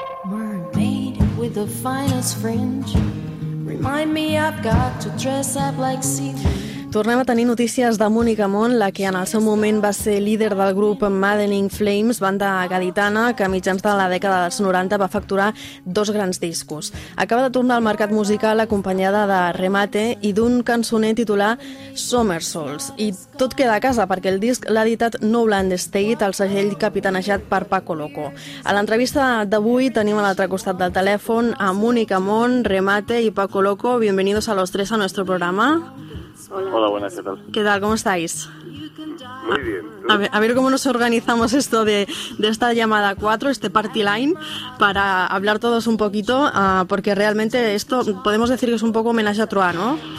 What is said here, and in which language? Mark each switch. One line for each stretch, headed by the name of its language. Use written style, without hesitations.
English: Mermaid with the finest fringe. Remind me I've got to dress up like sea.
Catalan: Tornem a tenir notícies de Mònica Mont, la que en el seu moment va ser líder del grup Maddening Flames, banda gaditana, que a mitjans de la dècada dels 90 va facturar dos grans discos. Acaba de tornar al mercat musical acompanyada de Remate i d'un cançoner titulat Somersaults. I tot queda a casa, perquè el disc l'ha editat Nowland State, el segell capitanejat per Paco Loco. A l'entrevista d'avui tenim a l'altre costat del telèfon a Mònica Mont, Remate i Paco Loco.
Spanish: Bienvenidos a los tres a nuestro programa. Hola, buenas, ¿qué tal? ¿Qué tal? ¿Cómo estáis? Muy bien. A ver cómo nos organizamos esto de esta llamada 4, este party line, para hablar todos un poquito, porque realmente esto podemos decir que es un poco homenaje a Troa, ¿no?